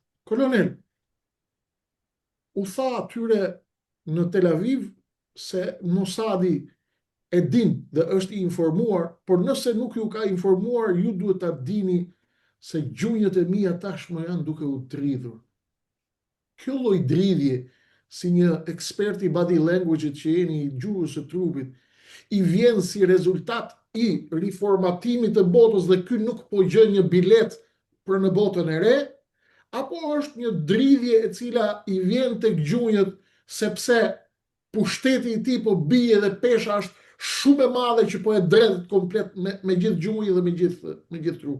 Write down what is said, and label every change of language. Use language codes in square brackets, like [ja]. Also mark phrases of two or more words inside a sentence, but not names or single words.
[sq] Kolonel, u tha atyre në Tel Aviv se Mossadi e din dhe është i informuar, por nëse nuk ju ka informuar, ju duhet ta dini se gjunjët e mia tashmë janë duke u dridhur. Kjo lloj dridhje, si një ekspert i [en] body language [sq] që jeni i gjuhës së trupit, i vjen si rezultat i riformatimit të botës dhe ky nuk po gjën një bilet për në botën e re, apo është një dridhje e cila i vjen tek gjunjët sepse pushteti i tij po bie dhe pesha është shumë e madhe që po e dredh komplet me gjithë gjunjë dhe me gjithë trup.